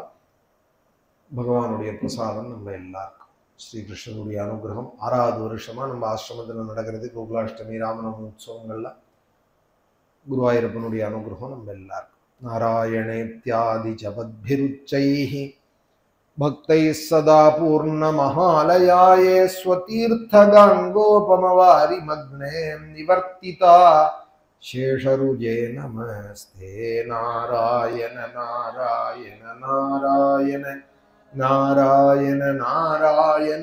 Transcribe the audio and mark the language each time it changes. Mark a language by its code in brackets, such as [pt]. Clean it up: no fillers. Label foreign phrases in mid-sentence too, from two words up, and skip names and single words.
[ta] பகவானுடைய பிரசாதம் நம்ம எல்லாருக்கும். ஸ்ரீகிருஷ்ணனுடைய அனுகிரகம் 6வது வருஷமா நம்ம ஆசிரமத்தில் நடக்கிறது. கோகுலாஷ்டமி ராமநவமி உற்சவங்கள்ல குருவாயூரப்பனுடைய அனுகிரகம் நம்ம எல்லாருக்கும். [sa] नारायणेत्यादि जपद्भिरुच्चैः भक्तैः सदा पूर्णमहालयाये स्वतीर्थगाङ्गोपमवारिमग्ने निवर्तिता शेषरुजे नमस्ते नारायण नारायण नारायण नारायण नारायण